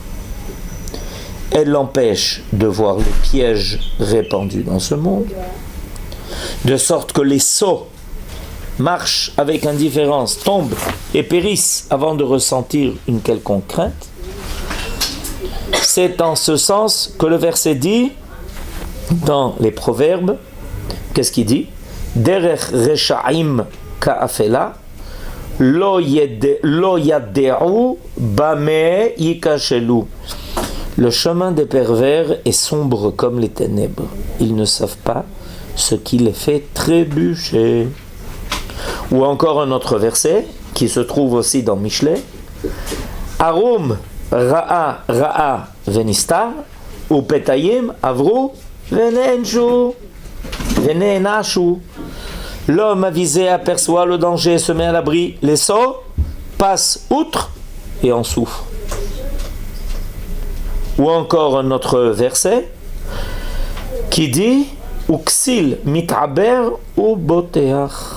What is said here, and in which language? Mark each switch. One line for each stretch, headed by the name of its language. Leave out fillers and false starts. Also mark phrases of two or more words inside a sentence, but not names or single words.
French: Elle l'empêche de voir les pièges répandus dans ce monde, de sorte que les sots marchent avec indifférence, tombent et périssent avant de ressentir une quelconque crainte. C'est en ce sens que le verset dit, dans les Proverbes, qu'est-ce qu'il dit ?
Hebrew: דרך רשעים כאפלה, לא ידעו במה יכשלו.
French: Le chemin des pervers est sombre comme les ténèbres. Ils ne savent pas ce qui les fait trébucher. Ou encore un autre verset qui se trouve aussi dans Michelet.
Hebrew: ערום ראה ונסתר ופתאים עברו ונענשו.
French: L'homme avisé aperçoit le danger, se met à l'abri. Les sots passent outre et en souffrent. Ou encore un autre verset qui dit
Hebrew: וכסיל מתעבר ובוטח.